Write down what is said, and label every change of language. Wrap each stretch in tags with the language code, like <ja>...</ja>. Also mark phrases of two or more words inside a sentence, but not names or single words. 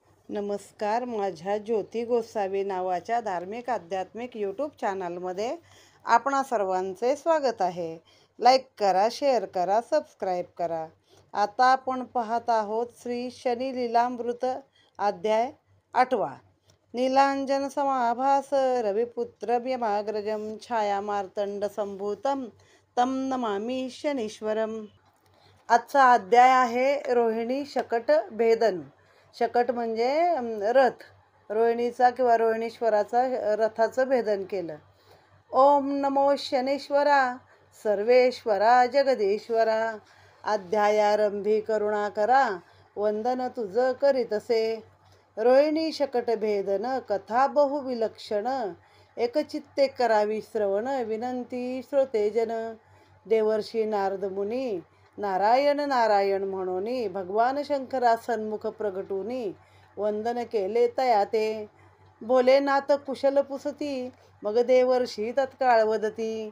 <mr>नमस्कार. माझ्या ज्योती गोसावी नावाच्या धार्मिक आध्यात्मिक यूट्यूब चॅनलमध्ये आपणा सर्वांचे स्वागत आहे. लाईक करा, शेअर करा, सबस्क्राईब करा. आता आपण पाहत आहोत श्री शनी लीलामृत अध्याय 8.</mr> <sa>नीलांजन समाभास रविपुत्र यमाग्रजम छाया मार्तंड संभूतम तम नमामि शनीश्वरम.</sa> <mr>आजचा अध्याय आहे रोहिणी शकट भेदन. शकट म्हणजे रथ. रोहिणीचा किंवा रोहिणीश्वराचा रथाचं भेदन केलं. ओम नमो शनीश्वरा सर्वेश्वरा जगदीश्वरा. अध्यायारंभी करुणाकरा वंदन तुझ करीतसे. रोहिणी शकट भेदन कथा बहुविलक्षण. एकचित्ते करावी श्रवण विनंती श्रोतेजन. देवर्षी नारद मुनी नारायण नारायण म्हणोनी भगवान शंकरा सन्मुख प्रगटुनी वंदन केले तया ते. भोलेनाथ कुशल पुसती मग देवर्षी तत्काळ वदती.</mr>